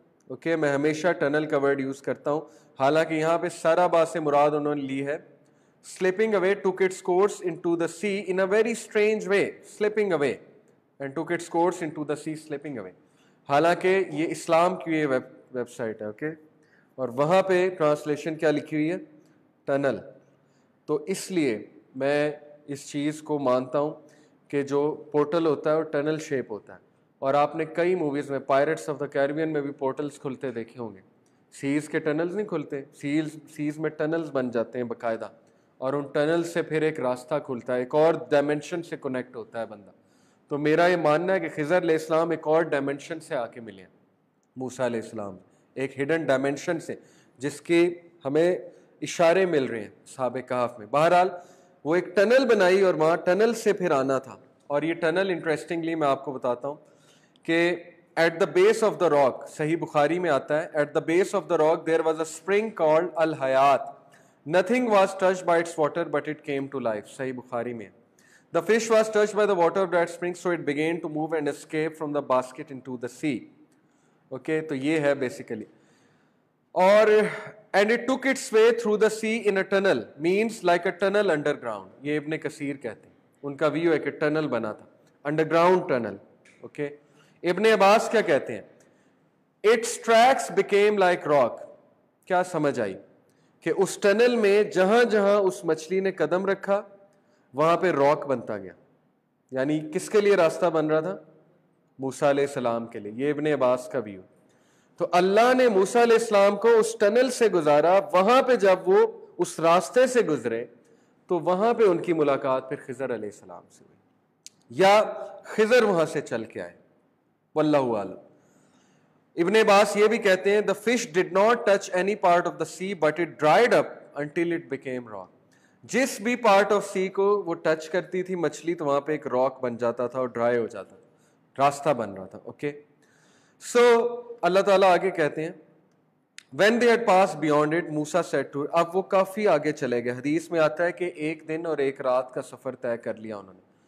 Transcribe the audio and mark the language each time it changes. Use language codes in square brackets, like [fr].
[ur] Okay, میں ہمیشہ tunnel کا ورڈ یوز کرتا ہوں, حالانکہ یہاں پہ سارابا سے مراد انہوں نے لی ہے. [en] slipping away took its course into the sea in a very strange way. slipping away and took its course into the sea slipping away. [ur] حالانکہ یہ اسلام کی یہ ویب سائٹ ہے, اوکے, اور وہاں پہ ٹرانسلیشن کیا لکھی ہوئی ہے, ٹنل. تو اس لیے میں اس چیز کو مانتا ہوں کہ جو پورٹل ہوتا ہے وہ ٹنل شیپ ہوتا ہے. اور آپ نے کئی موویز میں, پائرٹس آف دا کیریبین میں بھی پورٹلز کھلتے دیکھے ہوں گے. سیز کے ٹنلز نہیں کھلتے, سیز میں ٹنلز بن جاتے ہیں باقاعدہ, اور ان ٹنل سے پھر ایک راستہ کھلتا ہے, ایک اور ڈائمنشن سے کنیکٹ ہوتا ہے بندہ. تو میرا یہ ماننا ہے کہ خضر علیہ السلام ایک اور ڈائمنشن سے آ کے ملے ہیں موسیٰ علیہ السلام, ایک ہڈن ڈائمنشن سے جس کی ہمیں اشارے مل رہے ہیں اصحاب کہف میں. بہرحال وہ ایک ٹنل بنائی اور وہاں ٹنل سے پھر آنا تھا. اور یہ ٹنل انٹرسٹنگلی میں آپ کو بتاتا ہوں کہ [en] at the base of the rock, [ur] صحیح بخاری میں آتا ہے, [en] At the base of the rock there was a spring called الحیات, nothing was touched by its water but it came to life. [ur] صحیح بخاری میں. [en] The fish was touched by the water of that spring so it began to move and escape from the basket into the sea. [ur] Okay, تو یہ ہے basically. [en] اور and it took its way through the sea in a tunnel, means like a tunnel underground. [ur] یہ ابن کثیر کہتے ہیں, ان کا ویو ہے کہ ٹنل بنا تھا, انڈرگراؤنڈ ٹنل. اوکے, ابن عباس کیا کہتے ہیں, [en] its tracks became like rock. [ur] کیا سمجھ آئی کہ اس ٹنل میں جہاں جہاں اس مچھلی نے قدم رکھا وہاں پہ راک بنتا گیا. یعنی کس کے لیے راستہ بن رہا تھا, موسیٰ علیہ السلام کے لیے. یہ ابن عباس کا ویو. تو اللہ نے موسیٰ علیہ السلام کو اس ٹنل سے گزارا, وہاں پہ جب وہ اس راستے سے گزرے تو وہاں پہ ان کی ملاقات پھر خضر علیہ السلام سے ہوئی, یا خضر وہاں سے چل کے آئے, واللہ اعلم. ابن عباس یہ بھی کہتے ہیں [en] the fish did not touch any part of the sea but it dried up until it became rock. [ur] جس بھی پارٹ آف سی کو وہ ٹچ کرتی تھی مچھلی تو وہاں پہ ایک راک بن جاتا تھا اور ڈرائی ہو جاتا تھا, راستہ بن رہا تھا. اوکے, سو اللہ تعالیٰ آگے کہتے ہیں [en] when they had passed beyond it Musa said to, [ur] اب وہ کافی آگے چلے گئے. حدیث میں آتا ہے کہ ایک دن اور ایک رات کا سفر طے کر لیا انہوں نے.